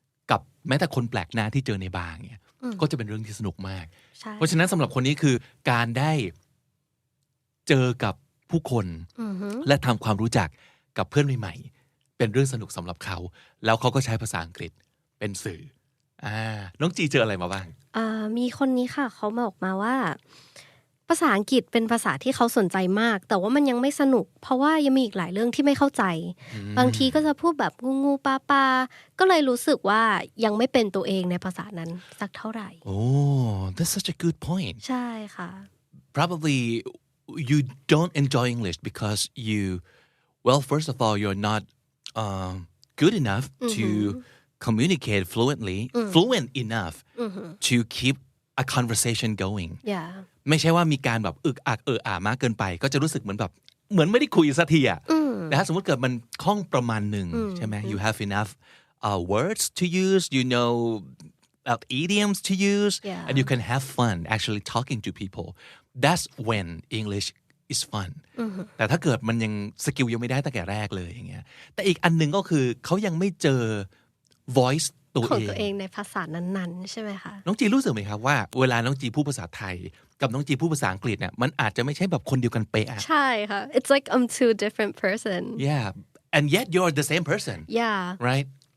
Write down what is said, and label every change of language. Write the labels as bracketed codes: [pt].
[th] กับแม้แต่คนแปลกหน้าที่เจอในบาร์เนี่ยก็จะเป็นเรื่องที่สนุกมากเพราะฉะนั้นสำหรับคนนี้คือการได้เจอกับผู้คนและทำความรู้จักกับเพื่อนใหม่ๆเป็นเรื่องสนุกสำหรับเขาแล้วเขาก็ใช้ภาษาอังกฤษเป็นสื่อน้องจีเจออะไรมาบ้าง มีคนนี้ค่ะเขาบอกมาว่าภาษาอังกฤษเป็นภาษาที่เขาสนใจมากแต่ว่ามันยังไม่สนุกเพราะว่ายังมีอีกหลายเรื่องที่ไม่เข้าใจบางทีก็จะพูดแบบงูปลาก็เลยรู้สึกว่ายังไม่เป็นตัวเองในภาษานั้นสักเท่าไหร่ [en] Oh that's such a good point [th] ใช่ค่ะ [en] Probably you don't enjoy English because well first of all you're not good enough to communicate fluent enough to keep a conversation going [th] ไม่ใช่ว่ามีการแบบอึกอักมากเกินไปก็จะรู้สึกเหมือนไม่ได้คุยสักทีแต่ถ้าสมมติเกิดมันคล่องประมาณหนึ่งใช่ไหม [en] you have enough words to use you know idioms to use and you can have fun actually talking to people that's when English is fun [th] แต่ถ้าเกิดมันยังสกิลยังไม่ได้ตั้งแต่แรกเลยอย่างเงี้ยแต่อีกอันนึงก็คือเขายังไม่เจอ [en] voice [th] ของตัวเองในภาษานั้นๆใช่ไหมคะ น้องจีรู้สึกไหมครับว่าเวลาน้องจีพูดภาษาไทยกับน้องจีพูดภาษาอังกฤษเนี่ยมันอาจจะไม่ใช่แบบคนเดียวกันเป๊ะ ใช่ค่ะ [en] it's like I'm two different person yeah and yet you're the same person right